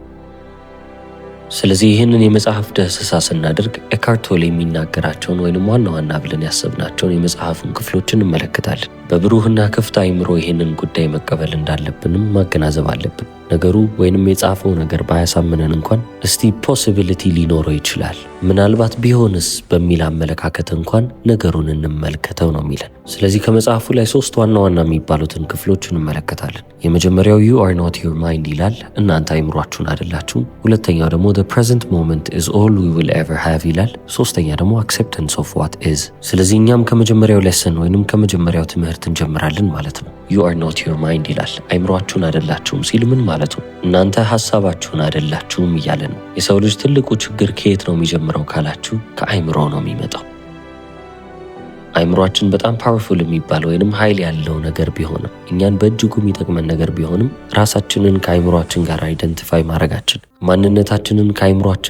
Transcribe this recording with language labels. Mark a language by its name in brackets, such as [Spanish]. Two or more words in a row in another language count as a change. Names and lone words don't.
[Amharic] ስለዚህ ይህንን የመጽሐፍ ዳሰሳ ስናደርግ ኤካርት ቶሌ የሚናገራቸውን ወይንም ዋና ዋና ብለን ያሰብናቸውን የመጽሐፉን ክፍሎች እንመለከታለን። በብሩህና ክፍት አእምሮ ይህንን ጉዳይ መቀበል እንዳለብንም ማገናዘብ አለብን። ነገሩ ወይንም የጻፈው ነገር ባያሳምነን እንኳን እስቲ ፖሲቢሊቲ ሊኖረው ይችላል፣ ምናልባት ቢሆንስ በሚል አመለካከት እንኳን ነገሩን እንመልከተው ነው የሚለን። ስለዚህ ከመጽሐፉ ላይ 3 ዋና ዋና የሚባሉትን ክፍሎች እንመለከታለን። የመጀመሪያው [English] you are not your mind [Amharic] ይላል፣ እናንተ አእምሯችሁን አይደላችሁም። ሁለተኛው ደግሞ [English] the present moment is all we will ever have [Amharic] ይላል። ሶስተኛ ደግሞ [English] acceptance of what is። [Amharic] ስለዚህ እኛም ከመጀመሪያው ሌሰን ወይንም ከመጀመሪያው ትምህርት እንጀምራለን ማለት ነው። [English] you are not your mind [Amharic] ይላል፣ አእምሯችሁን አይደላችሁም ሲል ምን ማለቱ? እናንተ ሐሳባችሁን አይደላችሁም እያለ ነው። የሰው ልጅ ትልቁ ችግር ከየት ነው የሚጀምረው ካላችሁ ከአእምሮ ነው የሚመጣው። አእምሯችን በጣም ፓወርፉል የሚባል ወይንም ኃይል ያለው ነገር ቢሆንም እኛን በእጅጉ የሚጠቅመን ነገር ቢሆንም ራሳችንን ከአእምሯችን ጋር አይደንቲፋይ ማድረጋችን፣ ማንነታችንን ከአእምሯችን